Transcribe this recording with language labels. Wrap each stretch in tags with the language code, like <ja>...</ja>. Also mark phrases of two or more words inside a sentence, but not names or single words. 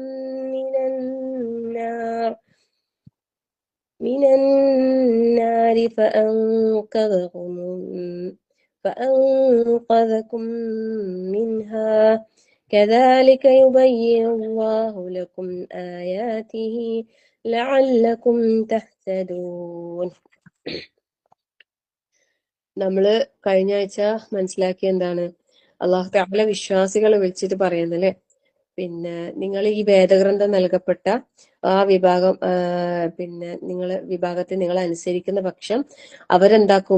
<ar>من النار فأنقذكم منها كذلك يبين الله لكم آياته لعلكم تهتدون.</ar> <ml>നമ്മള് കഴിഞ്ഞ ആഴ്ച മനസ്സിലാക്കിയ എന്താണ്? അള്ളാഹു തആല വിശ്വാസികളെ വിളിച്ചിട്ട് പറയുന്നല്ലേ, പിന്നെ നിങ്ങൾ ഈ വേദഗ്രന്ഥം നൽകപ്പെട്ട ആ വിഭാഗം വിഭാഗത്തെ നിങ്ങൾ അനുസരിക്കുന്ന പക്ഷം അവരെന്താക്കും?</ml>